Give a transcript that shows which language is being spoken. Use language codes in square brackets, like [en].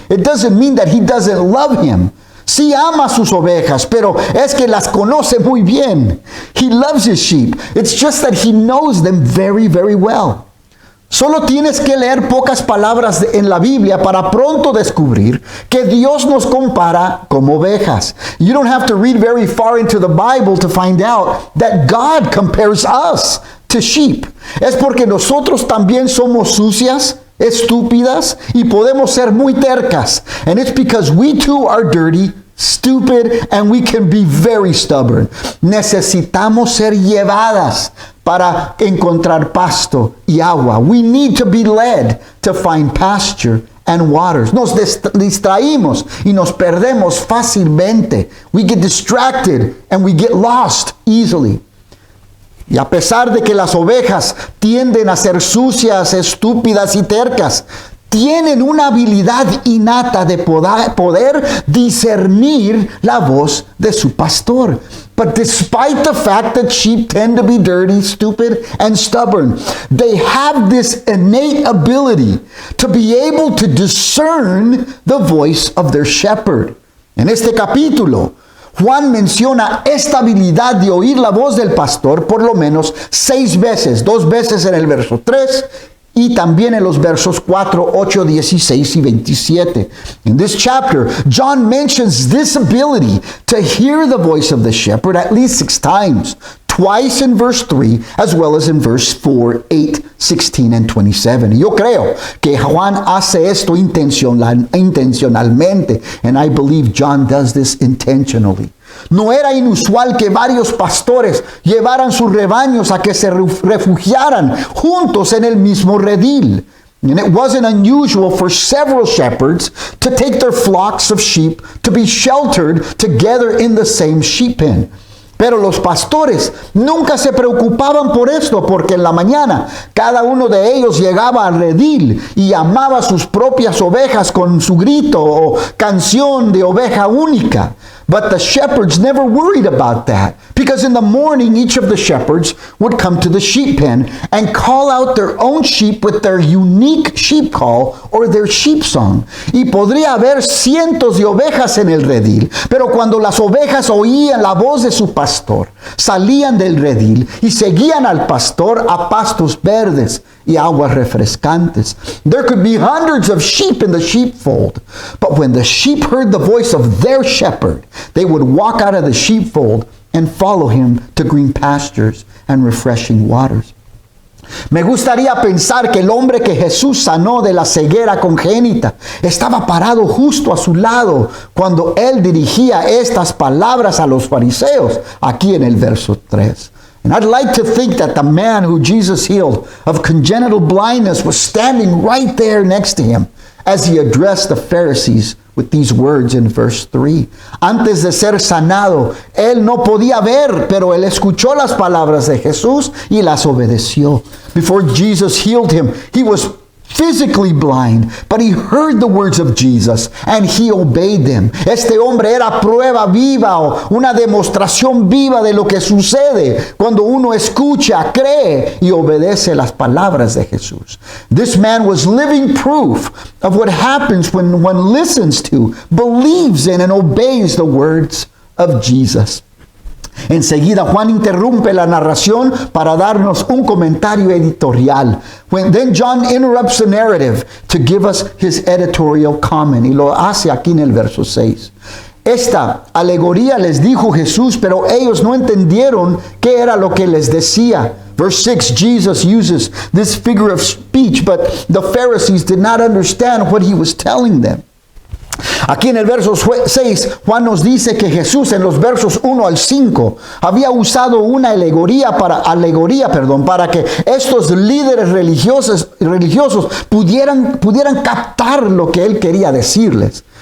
[en] It doesn't mean that he doesn't love him. [es] Sí ama sus ovejas, pero es que las conoce muy bien. [en] He loves his sheep. It's just that he knows them very, very well. [es] Solo tienes que leer pocas palabras en la Biblia para pronto descubrir que Dios nos compara como ovejas. [en] You don't have to read very far into the Bible to find out that God compares us to sheep. [es] Es porque nosotros también somos sucias, estúpidas y podemos ser muy tercas. [en] And it's because we too are dirty, stupid, and we can be very stubborn. [es] Necesitamos ser llevadas para encontrar pasto y agua. [en] We need to be led to find pasture and waters. [es] Nos distraímos y nos perdemos fácilmente. [en] We get distracted and we get lost easily. [es] Y a pesar de que las ovejas tienden a ser sucias, estúpidas y tercas, tienen una habilidad innata de poder discernir la voz de su pastor. [en] But despite the fact that sheep tend to be dirty, stupid, and stubborn, they have this innate ability to be able to discern the voice of their shepherd. [es] En este capítulo, Juan menciona esta habilidad de oír la voz del pastor por lo menos 6 veces, 2 veces en el verso 3 y también en los versos 4, 8, 16 y 27. [en] In this chapter, John mentions this ability to hear the voice of the shepherd at least 6 times. Twice in verse 3, as well as in verse 4, 8, 16, and 27. [es] Y yo creo que Juan hace esto intencionalmente, [en] and I believe John does this intentionally. [es] No era inusual que varios pastores llevaran sus rebaños a que se refugiaran juntos en el mismo redil. [en] And it wasn't unusual for several shepherds to take their flocks of sheep to be sheltered together in the same sheep pen. [es] Pero los pastores nunca se preocupaban por esto, porque en la mañana cada uno de ellos llegaba al redil y llamaba a sus propias ovejas con su grito o canción de oveja única. [en] But the shepherds never worried about that, because in the morning each of the shepherds would come to the sheep pen and call out their own sheep with their unique sheep call or their sheep song. [es] Y podría haber cientos de ovejas en el redil, pero cuando las ovejas oían la voz de su pastor, salían del redil y seguían al pastor a pastos verdes y aguas refrescantes. [en] There could be hundreds of sheep in the sheepfold, but when the sheep heard the voice of their shepherd, they would walk out of the sheepfold and follow him to green pastures and refreshing waters. [es] Me gustaría pensar que el hombre que Jesús sanó de la ceguera congénita estaba parado justo a su lado cuando él dirigía estas palabras a los fariseos, aquí en el verso 3. [en] And I'd like to think that the man who Jesus healed of congenital blindness was standing right there next to him as he addressed the Pharisees with these words in verse 3. [es] Antes de ser sanado, él no podía ver, pero él escuchó las palabras de Jesús y las obedeció. [en] Before Jesus healed him, he was physically blind, but he heard the words of Jesus and he obeyed them. [es] Este hombre era prueba viva o una demostración viva de lo que sucede cuando uno escucha, cree y obedece las palabras de Jesús. [en] This man was living proof of what happens when one listens to, believes in, and obeys the words of Jesus. [es] Enseguida Juan interrumpe la narración para darnos un comentario editorial. [en] Then John interrupts the narrative to give us his editorial comment. [es] Y lo hace aquí en el verso 6. Esta alegoría les dijo Jesús, pero ellos no entendieron qué era lo que les decía. [en] Verse 6, Jesus uses this figure of speech, but the Pharisees did not understand what he was telling them. [es] Aquí en el verso 6, Juan nos dice que Jesús en los versos 1 al 5 había usado una alegoría para que estos líderes religiosos pudieran captar lo que él quería decirles.